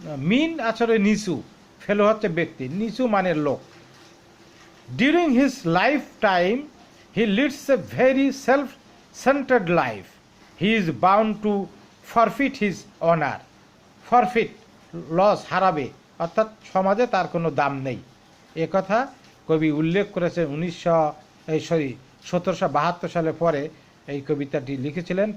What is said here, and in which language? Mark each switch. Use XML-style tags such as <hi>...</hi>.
<bn>মিন আসলে নিচু, ফেলো হচ্ছে ব্যক্তি, নিচু মানের লোক।</bn> <en>During his lifetime, he leads a very self-centered life. He is bound to forfeit his honor.</en> <bn>Forfeit, loss, হারাবে, অর্থাৎ সমাজে তার কোনো দাম নেই। এ কথা কবি উল্লেখ করেছেন 1772 সালে পরে এই কবিতাটি লিখেছিলেন।</bn>